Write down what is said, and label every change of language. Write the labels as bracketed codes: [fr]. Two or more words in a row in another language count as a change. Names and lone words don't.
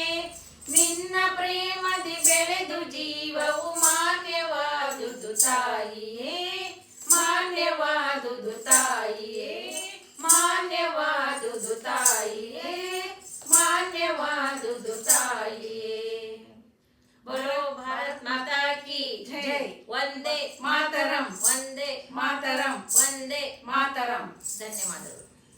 [kn] ನಿನ್ನ ಪ್ರೇಮದಿ ಬೆಳೆದು ಜೀವವು ಮಾನ್ಯವಾದುದು ತಾಯಿಯೇ, ಮಾನ್ಯವಾದುದು ತಾಯಿಯೇ, ಮಾನ್ಯವಾದುದು ತಾಯಿಯೇ, ಮಾನ್ಯವಾದುದು ತಾಯಿಯೇ. [hi] बोलो भारत माता की जय. [sa] वंदे मातरम, वंदे मातरम, वंदे मातरम. [kn] ಧನ್ಯವಾದಗಳು.